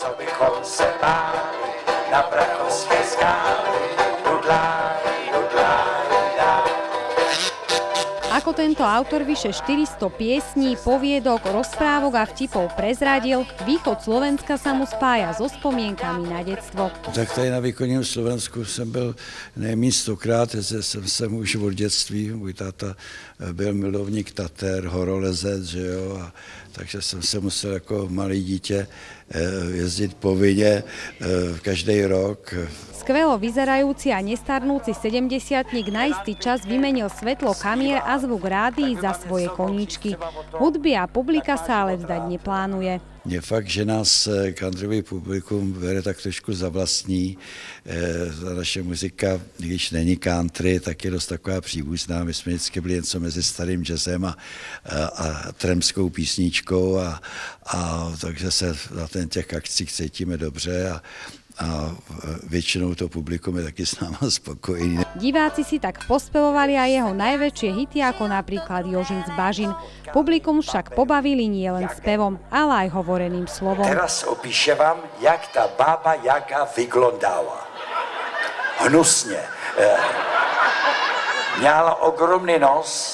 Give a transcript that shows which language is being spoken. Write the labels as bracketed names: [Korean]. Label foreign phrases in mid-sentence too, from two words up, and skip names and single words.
[Slovak] Ako tento autor vyše 400 piesní, poviedok, rozprávok a vtipov prezradil, východ Slovenska sa mu spája so spomienkami na detstvo. [Czech] Tak tady na východním Slovensku jsem byl nejméně 100krát, jsem sem už od dětství. Můj táta byl milovník Tater, horolezec, že jo, a takže jsem se musel jako malý dítě jezdit povinne každý rok. [Slovak] Skvelo vyzerajúci a nestarnúci 70-tník na istý čas vymenil svetlo kamier a zvuk rádií za svoje koníčky. Hudby a publika sa ale vzdať neplánuje. [Czech] Je fakt, že nás countryové publikum bere tak trošku za vlastní. Ta naše muzika, když není country, tak je dost taková příbuzná. My jsme vždycky byli něco mezi starým jazzem a tremskou písničkou a takže se na těch akcích cítíme dobře a většinou to publikum je taky s náma spokojný. [Slovak] Diváci si tak pospevovali aj jeho najväčšie hity, ako napríklad Jožin z Bažin. Publikum však pobavili nielen spevom, ale aj hovoreným slovom. Teraz opíše vám, jak ta bába Jaga vyglądała. [Czech] Hnusně. Měla ogromný nos.